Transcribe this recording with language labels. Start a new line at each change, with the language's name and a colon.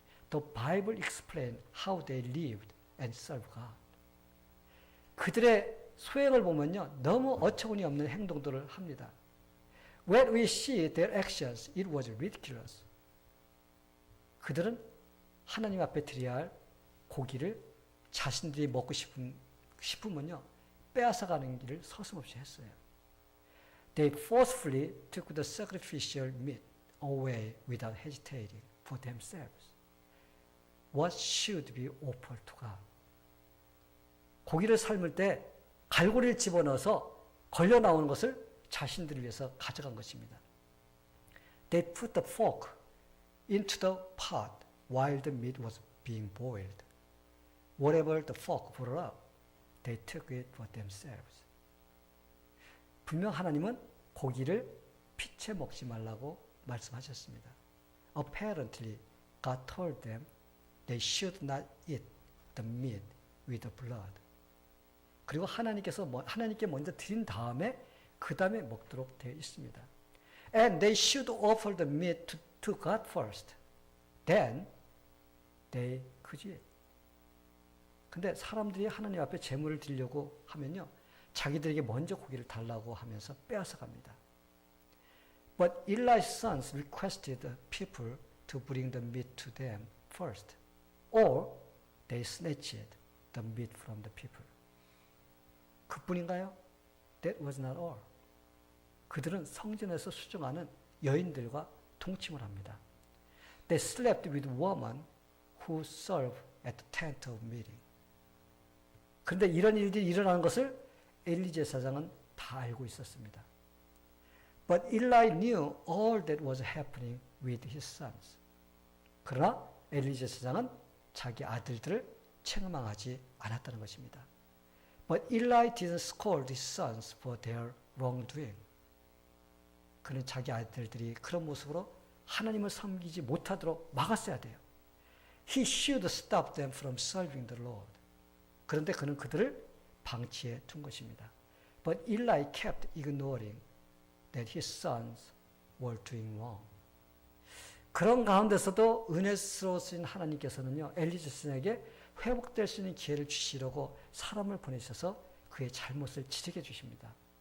English: The Bible explains how they lived and served God.
Korean: 그들의 소행을 보면요. 너무 어처구니 없는 행동들을 합니다.
English: When we see their actions, it was ridiculous.
Korean: 그들은 하나님 앞에 드려야 할 고기를 자신들이 먹고 싶으면요. 빼앗아가는 길을 서슴없이 했어요.
English: They forcefully took the sacrificial meat away without hesitating for themselves. What should be offered to God?
Korean: 고기를 삶을 때 갈고리를 집어넣어서 걸려 나오는 것을 자신들을 위해서 가져간 것입니다.
English: They put the fork into the pot while the meat was being boiled. Whatever the fork brought up, they took it for themselves.
Korean: 분명 하나님은 고기를 피채 먹지 말라고 말씀하셨습니다.
English: Apparently, God told them they should not eat the meat with the blood.
Korean: 그리고 하나님께 먼저 드린 다음에 그 다음에 먹도록 되어 있습니다.
English: And they should offer the meat to God first. Then they could eat.
Korean: 근데 사람들이 하나님 앞에 제물을 드리려고 하면요. 자기들에게 먼저 고기를 달라고 하면서 빼앗아 갑니다.
English: But Eli's sons requested the people to bring the meat to them first. Or they snatched the meat from the people.
Korean: 그뿐인가요?
English: That was not all.
Korean: 그들은 성전에서 수종하는 여인들과 동침을 합니다.
English: They slept with women who served at the tent of meeting.
Korean: 그런데 이런 일들이 일어나는 것을 엘리 제사장은 다 알고 있었습니다.
English: But Eli knew all that was happening with his sons.
Korean: 그러나 엘리 제사장은 자기 아들들을 책망하지 않았다는 것입니다.
English: But Eli didn't scold his sons for their wrongdoing.
Korean: 그는 자기 아들들이 그런 모습으로 하나님을 섬기지 못하도록 막았어야 돼요.
English: He should stop them from serving the Lord.
Korean: 그런데 그는 그들을 방치해 둔 것입니다.
English: But Eli kept ignoring that his sons were doing wrong.
Korean: 그런 가운데서도 은혜스러우신 하나님께서는요, 엘리 제사장에게 회복될 수 있는 기회를 주시려고 사람을 보내셔서 그의 잘못을 지적해 주십니다.